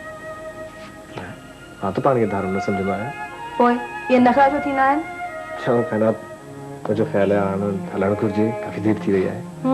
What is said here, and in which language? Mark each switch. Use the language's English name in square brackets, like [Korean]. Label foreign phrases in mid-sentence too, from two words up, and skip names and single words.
[Sindhi] हाँ तो पानी के धारो न समझंदो आहियां पोइ इहे नखरा छो थींदा आहिनि [Urdu] چلو خیرات مجھے خیال ہے [Sindhi] हलण घुर्जे काफी देर थी रही है